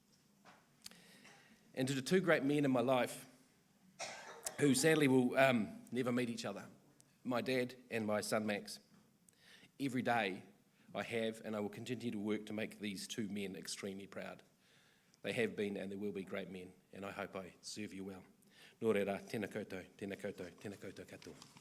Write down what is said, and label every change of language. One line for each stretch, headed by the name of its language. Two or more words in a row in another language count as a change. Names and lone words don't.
English: And to the two great men in my life, who sadly will never meet each other, my dad and my son Max. Every day I have and I will continue to work to make these two men extremely proud. They have been and they will be great men, and I hope I serve you well.
Māori: Nō reira, tēnā koutou, tēnā koutou, tēnā koutou katoa.